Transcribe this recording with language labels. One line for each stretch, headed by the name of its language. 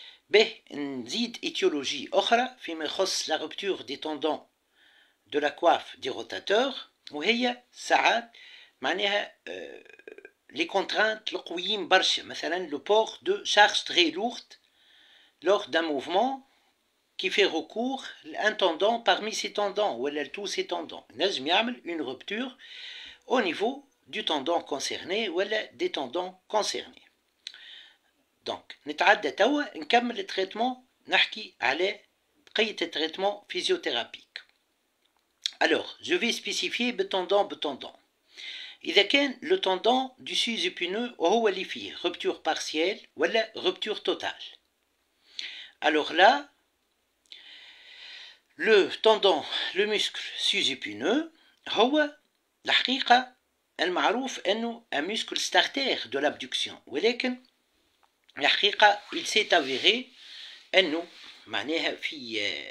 Arabic: به نزيد
French: étiologie
Arabic: أخرى فيما يخص
French: la rupture des tendons de la coiffe des rotateurs
Arabic: وهي ساعات معناها
French: les contraintes
Arabic: القويين برشا مثلا
French: le port de charge très lourde lors d'un mouvement qui fait recours à un tendon parmi ces tendons ou à tous ces tendons.
Arabic: نجم يعمل
French: une rupture au niveau du tendon concerné ou des tendons concernés.
Arabic: Donc نتعدى توا نكمل التريتمون نحكي على بقية التريتمون physiothérapique.
French: Alors je vais spécifier
Arabic: بتندون. إذا كان
French: le tendon du sus-épineux
Arabic: وهو اللي فيه
French: rupture partielle ولا rupture totale. Alors là le tendon le muscle sus-épineux
Arabic: هو الحقيقة المعروف أنه
French: un muscle starter de l'abduction
Arabic: ولكن الحقيقة
French: il s'est avéré
Arabic: أنه معناها في